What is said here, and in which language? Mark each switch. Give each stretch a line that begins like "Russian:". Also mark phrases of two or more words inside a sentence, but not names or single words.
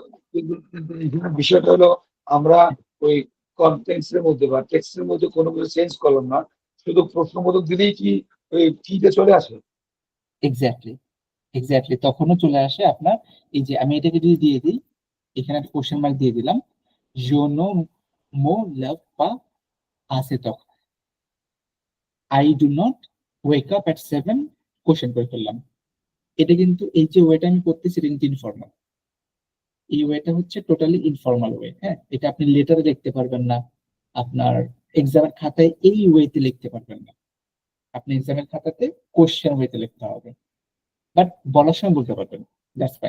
Bangla: কিন্তু এখানে বিষয়টা হলো আমরা ওই কন্টেন্টসের মধ্যে বা টেক্সটের মধ্যে কোনো কিছু চেঞ্জ করলাম না, শুধু প্রশ্নবোধক দিলেই কি ওই টিতে চলে আসে?
English: exactly, exactly,
Bangla: তখনও চলে আসে আপনার। এই যে আমি এটাকে যদি দিয়ে দিই, এখানে একটা
English: question mark
Bangla: দিয়ে দিলাম,
French: je ne me lève pas à cette heure,
English: I do not wake up at 7,
Bangla: কোশ্চেন করে ফেললাম। এটা কিন্তু এই যে ওয়েটা আমি করতেছি এটা কিন্তু ইনফর্মাল, এই ওয়েটা হচ্ছে
English: totally informal way,
Bangla: হ্যাঁ, এটা আপনি লেটারে লিখতে পারবেন না, আপনার এক্সামের খাতায় এই ওয়েতে লিখতে পারবেন না, আপনি এক্সামের খাতাতে
English: question way
Bangla: লিখতে হবে, বাট বলার সময় বলতে পারবেন,
English: that's fine.